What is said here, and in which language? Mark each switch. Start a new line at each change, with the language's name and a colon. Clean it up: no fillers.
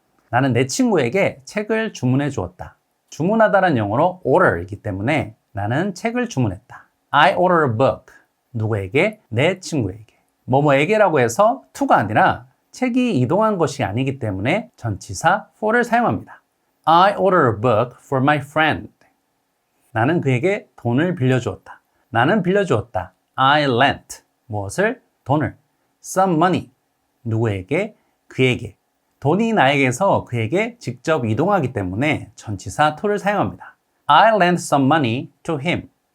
Korean: 나는 내 친구에게 책을 주문해 주었다. 주문하다는 영어로 order이기 때문에 나는 책을 주문했다.
English: I ordered a book.
Korean: 누구에게? 내 친구에게. 뭐뭐에게라고 해서 to가 아니라 책이 이동한 것이 아니기 때문에 전치사 for를 사용합니다.
English: I ordered a book for my friend.
Korean: 나는 그에게 돈을 빌려주었다. 나는 빌려주었다.
English: I lent.
Korean: 무엇을? 돈을.
English: Some money.
Korean: 누구에게? 그에게. 돈이 나에게서 그에게 직접 이동하기 때문에 전치사 to를 사용합니다.
English: I lent some money to him.